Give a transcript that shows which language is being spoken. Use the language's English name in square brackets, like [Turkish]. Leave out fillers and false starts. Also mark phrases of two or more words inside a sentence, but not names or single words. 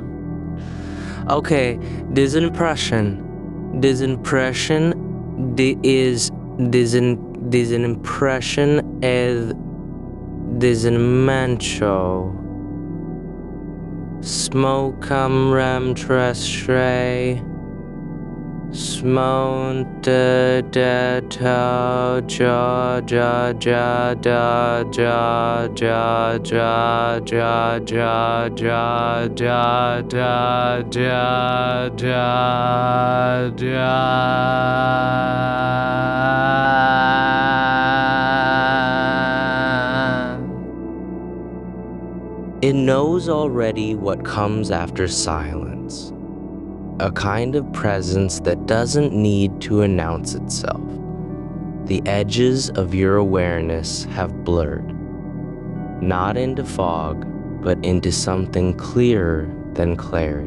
[English] Okay, this impression is mental. Smoke rem tres shrey, mount da da ta ja ja ja da ja ja ja ja ja ja ja da ja ja ja. It knows already what comes after silence, a kind of presence that doesn't need to announce itself. The edges of your awareness have blurred, not into fog, but into something clearer than clarity.